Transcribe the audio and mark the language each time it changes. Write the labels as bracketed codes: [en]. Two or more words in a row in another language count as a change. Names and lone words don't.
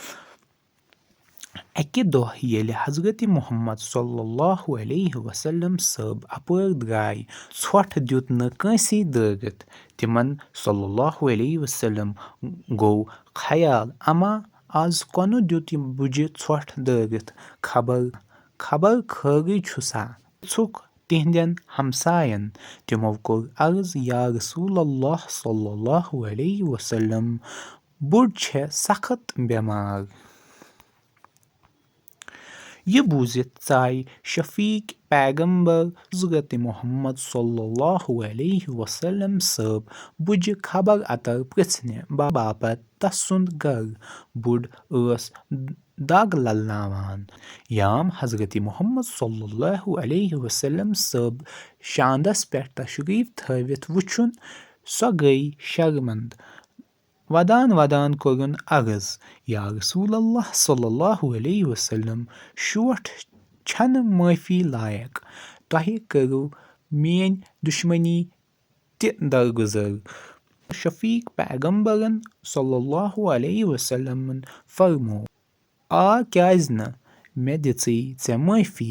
[ks] اکہِ دۄہ ییٚلہِ حضرت محمد [ar] صلی اللہ علیہ وسلم [ks] صٲب اپٲرۍ درٛاے، ژھۄٹھ دیُت نہٕ کٲنٛسے دٲرِتھ. تِمن [ar] صلی اللہ علیہ وسلم [ks] گوٚو خیال اما آز کونہٕ دیُت یہِ بُجہِ ژھۄٹھ دٲرِتھ، خبر خٲرٕے چھُسا. پِرٛژھُکھ تِہنٛدٮ۪ن ہمساین. تِمو کوٚر عرض [ar] یا رسول اللہ صلی اللہ علیہ وسلم [ks] بُڈ چھےٚ سخت بٮ۪مار. یہِ بوٗزِتھ ژاے شفیق پیغمبر حضرت محمد [ar] صلی اللہ علیہ وسلم [ks] صٲب بُجہِ خبر اتر پرٛژھنہِ باپتھ تسُند گرٕ. بُڈ ٲس دگ للناوان. یام حضرت محمد [ar] صلی اللہ علیہ وسلم [ks] صٲب شاندس پٮ۪ٹھ تشریٖف تھٲوِتھ وُچھُن سۄ گٔیہِ شرمنٛد. ودان کوٚرُن عرض [ar] یا رسول اللہ صلی اللہ علیہ وسلم [ks] شوٹھ چھنہٕ معٲفی لایق. تۄہہِ کٔرٕو میٲنۍ دُشمنی تہِ درگُزر. شفیق پیغمبرن [ar] صلی اللہ علیہ وسلمن [ks] فرموو کیازِ نہٕ، مےٚ دِژٕے ژےٚ معٲفی.